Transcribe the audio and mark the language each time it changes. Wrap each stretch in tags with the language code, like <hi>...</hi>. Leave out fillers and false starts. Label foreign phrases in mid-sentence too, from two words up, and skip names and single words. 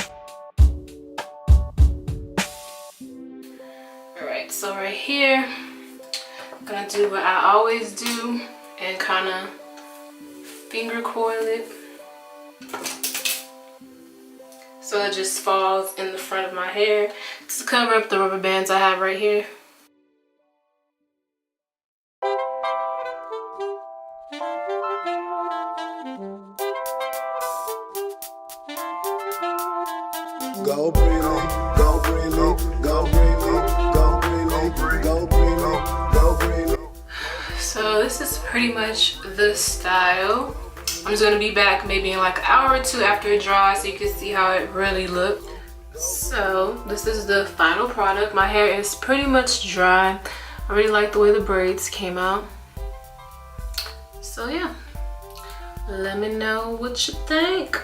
<en>Alright, so right here, I'm gonna do what I always do and kind of finger coil it so it just falls in the front of my hair to cover up the rubber bands I have right here. Go Breely, go Breely, go Breely, go Breely, go Breely, go Breely. So this is pretty much the style. I'm just gonna be back maybe in like an hour or 2 after it dries so you can see how it really looked. So this is the final product. My hair is pretty much dry. I really like the way the braids came out. So yeah, let me know what you think.</en>